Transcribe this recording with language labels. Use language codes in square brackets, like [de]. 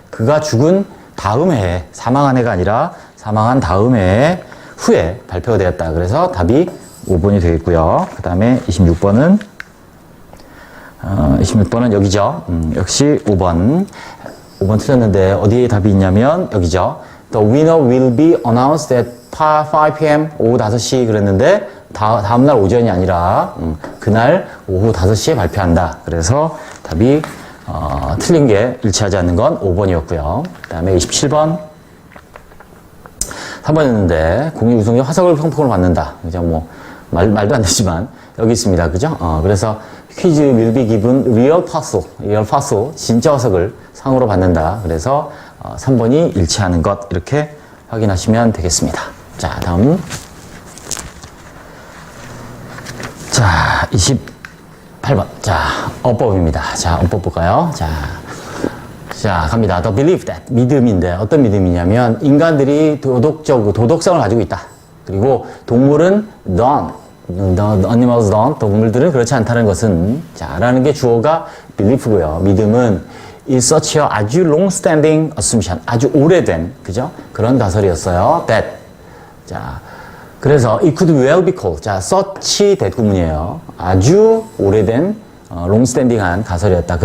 [ko] 그가 죽은 다음 해에, 사망한 해가 아니라, 사망한 다음 해에, 후에 발표가 되었다. 그래서 답이 5번이 되겠고요. 그 다음에 26번은, 26번은 여기죠. 역시 5번 틀렸는데 어디에 답이 있냐면 여기죠. [en] The winner will be announced at 5 p.m. [ko] 오후 5시 그랬는데 다음날 오전이 아니라 그날 오후 5시에 발표한다. 그래서 답이 틀린 게 일치하지 않는 건 5번이었고요. 그 다음에 27번 3번이었는데 국립우승의 화석을 상품으로 받는다. 그죠? 뭐 말도 안 되지만 여기 있습니다. 그죠? 그래서 퀴즈 [en] will be given real fossil, [ko] 진짜 화석을 상으로 받는다. 그래서 3번이 일치하는 것 이렇게 확인하시면 되겠습니다. 자, 다음. 자, 8번. 자, 어법입니다. 자, 어법 볼까요? 자, 갑니다. [en] The belief that. [ko] 믿음인데, 어떤 믿음이냐면, 인간들이 도덕성을 가지고 있다. 그리고 동물은 [en] don't. The animals don't. [ko] 동물들은 그렇지 않다는 것은, 자, 라는 게 주어가 belief고요. 믿음은 [en] is such a [ko] 아주 [en] long-standing assumption. [ko] 아주 오래된, 그죠? 그런 가설이었어요. That. 자, 그래서 [en] it could well be called. [ko] 자, such 대구문이에요. 아주 오래된 long-standing한 가설이었다.